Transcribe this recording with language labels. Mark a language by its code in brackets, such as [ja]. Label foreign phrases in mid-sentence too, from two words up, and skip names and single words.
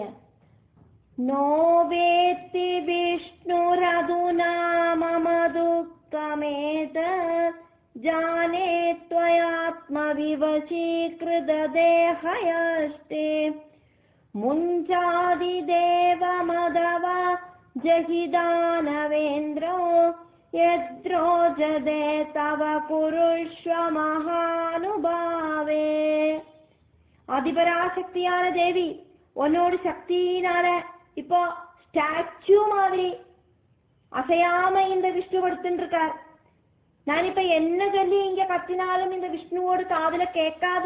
[sa] നോ വേത്തി വിഷ്ണുരധുനാ മമ ദുഃഖമേതത് ജാനേ ത്വയാത്മവിവശീകൃതദേഹയസ്തേ മുഞ്ചാദിദേവമദവ ജഹിദാനവേന്ദ്രോ യദ്രോജദേ തവ കുരുഷ്വ മഹാനുഭാവേ. [ta] அதிபராசக்தியான தேவி உன்னோட சக்தியினால இப்போ ஸ்டாச்சு மாதிரி அசையாம இந்த விஷ்ணு படுத்துட்டு இருக்கார். நான் இப்ப என்ன சொல்லி இங்க கத்தினாலும் இந்த விஷ்ணுவோட காதுல கேட்காது.